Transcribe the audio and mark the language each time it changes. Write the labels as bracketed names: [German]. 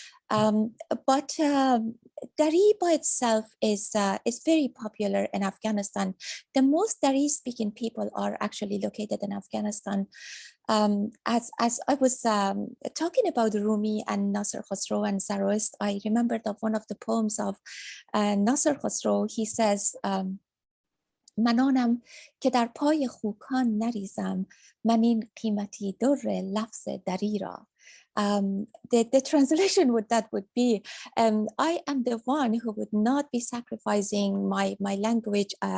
[English] But Dari by itself is very popular in Afghanistan. The most Dari speaking people are actually located in Afghanistan. As I was talking about Rumi and Nasr Khosrow and Zoroaster, I remembered of one of the poems of Nasr Khosrow. He says, [Persian] من آنم که در پای خوکان نریزم من این قیمتی در لفظ دری را. [English] The translation would be, I am the one who would not be sacrificing my language.